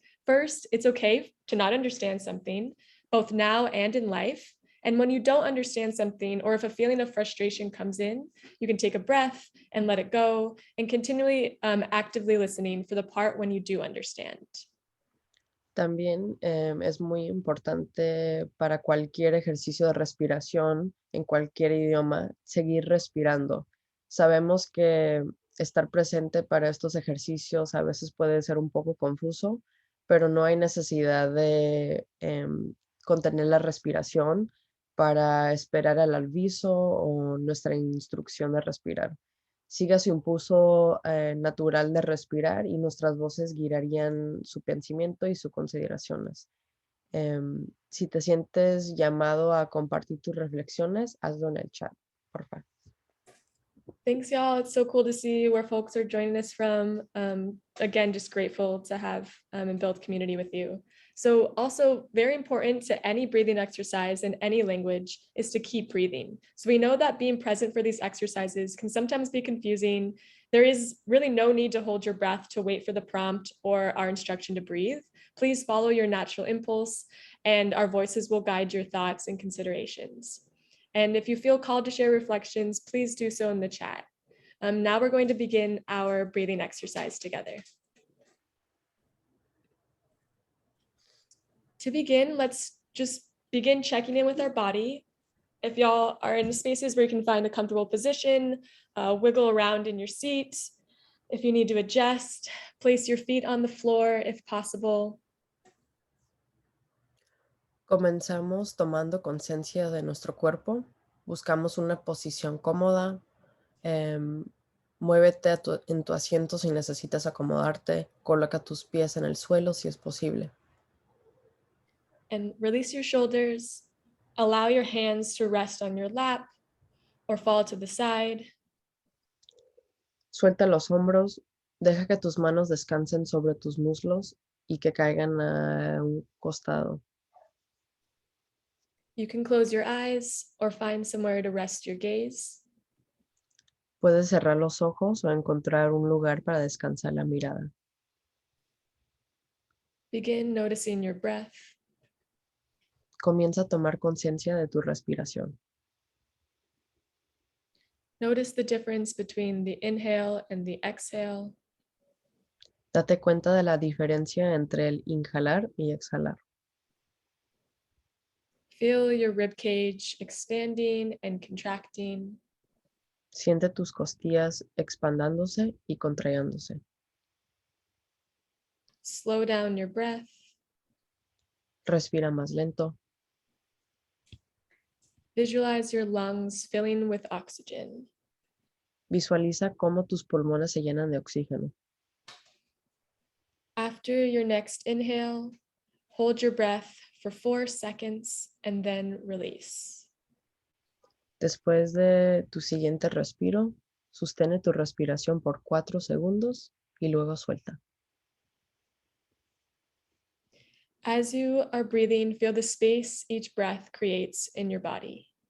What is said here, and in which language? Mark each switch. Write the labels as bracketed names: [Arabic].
[English] First, it's okay to not understand something, both now and in life. And when you don't understand something, or if a feeling of frustration comes in, you can take a breath and let it go, and continually actively listening for the part when you do understand. [Spanish] También es muy importante para cualquier ejercicio de respiración en cualquier idioma seguir respirando. Sabemos que estar presente para estos ejercicios a veces puede ser un poco confuso, pero no hay necesidad de contener la respiración para esperar al aviso o nuestra instrucción de respirar. Siga su impulso natural de respirar y nuestras voces guiarían su pensamiento y sus consideraciones. Si te sientes llamado a compartir tus reflexiones, hazlo en el chat, por favor. [English] Thanks, y'all. It's so cool to see where folks are joining us from. Again, just grateful to have and build community with you. So also very important to any breathing exercise in any language is to keep breathing. So we know that being present for these exercises can sometimes be confusing. There is really no need to hold your breath to wait for the prompt or our instruction to breathe. Please follow your natural impulse, and our voices will guide your thoughts and considerations. And if you feel called to share reflections, please do so in the chat. Now we're going to begin our breathing exercise together. To begin, let's just begin checking in with our body. If y'all are in spaces where you can find a comfortable position, wiggle around in your seat. If you need to adjust, place your feet on the floor if possible. [Spanish] Comenzamos tomando conciencia de nuestro cuerpo. Buscamos una posición cómoda. Muévete en tu asiento si necesitas acomodarte. Coloca tus pies en el suelo si es posible. [English] And release your shoulders. Allow your hands to rest on your lap or fall to the side. [Spanish] Suelta los hombros, deja que tus manos descansen sobre tus muslos y que caigan a un costado. [English] You can close your eyes or find somewhere to rest your gaze. [Spanish] Puedes cerrar los ojos o encontrar un lugar para descansar la mirada. [English] Begin noticing your breath. [Spanish] Comienza a tomar conciencia de tu respiración. [English] Notice the difference between the inhale and the exhale. [Spanish] Date cuenta de la diferencia entre el inhalar y exhalar. [English] Feel your rib cage expanding and contracting. [Spanish] Siente tus costillas expandándose y contrayéndose. [English] Slow down your breath. [Spanish] Respira más lento. [English] Visualize your lungs filling with oxygen. [Spanish] Visualiza cómo tus pulmones se llenan de oxígeno. [English] After your next inhale, hold your breath for 4 seconds and then release. [Spanish] Después de tu siguiente respiro, sostén tu respiración por 4 segundos y luego suelta. [English] As you are breathing, feel the space each breath creates in your body.